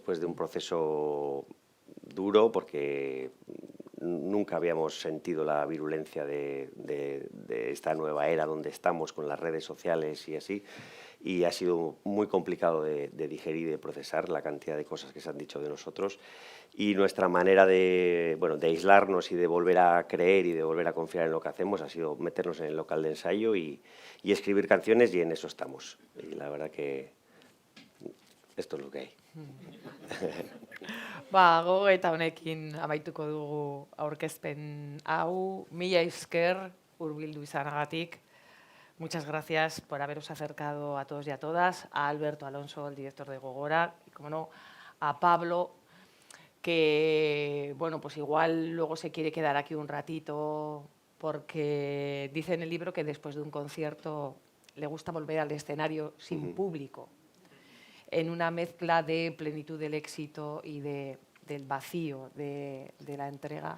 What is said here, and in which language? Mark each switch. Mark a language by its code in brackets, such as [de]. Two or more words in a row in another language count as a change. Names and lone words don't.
[es] Después de un proceso duro porque nunca habíamos sentido la virulencia de esta nueva era donde estamos con las redes sociales y así, y ha sido muy complicado de digerir y de procesar la cantidad de cosas que se han dicho de nosotros y nuestra manera de aislarnos y de volver a creer y de volver a confiar en lo que hacemos ha sido meternos en el local de ensayo y escribir canciones y en eso estamos. Y la verdad que esto es lo que hay. [eu] Gogoeta honekin amaituko dugu aurkezpen hau. Mila esker hurbildu izanagatik. [es] Muchas gracias por haberos acercado a todos y a todas, a Alberto Alonso, el director de Gogora, y como no, a Pablo, que bueno, pues igual luego se quiere quedar aquí un ratito, porque dice en el libro que después de un concierto le gusta volver al escenario sin público, en una mezcla de plenitud del éxito y del vacío de la entrega.